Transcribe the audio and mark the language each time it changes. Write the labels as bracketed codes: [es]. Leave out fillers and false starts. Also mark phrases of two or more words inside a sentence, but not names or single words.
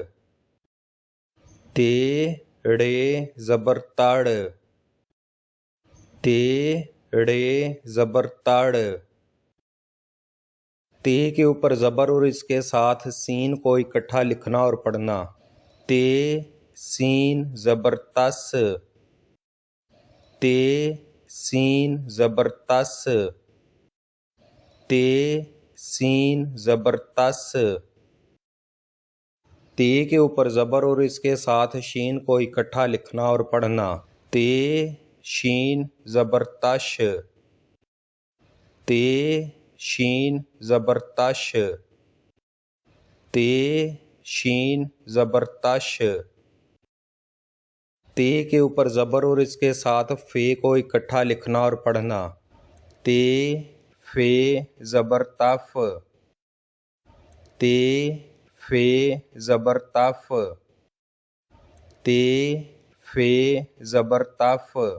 [ur] تے ڑے زبر تڑ۔ تے ڑے زبر تڑ۔ تے کے اوپر زبر اور اس کے ساتھ سین کو اکٹھا لکھنا اور پڑھنا۔ تے سین زبر تس۔ تے سین زبر تس۔ تے سین زبر تس۔ تے کے اوپر زبر اور اس کے ساتھ شین کو اکٹھا لکھنا اور پڑھنا۔ تے شین زبر تش۔ تے شین زبر تش۔ تے شین زبر تش۔ تے کے اوپر زبر اور اس کے ساتھ فے کو اکٹھا لکھنا اور پڑھنا۔ تے فے زبر تف۔ تے فے زبر تف۔ تے فے زبر تف۔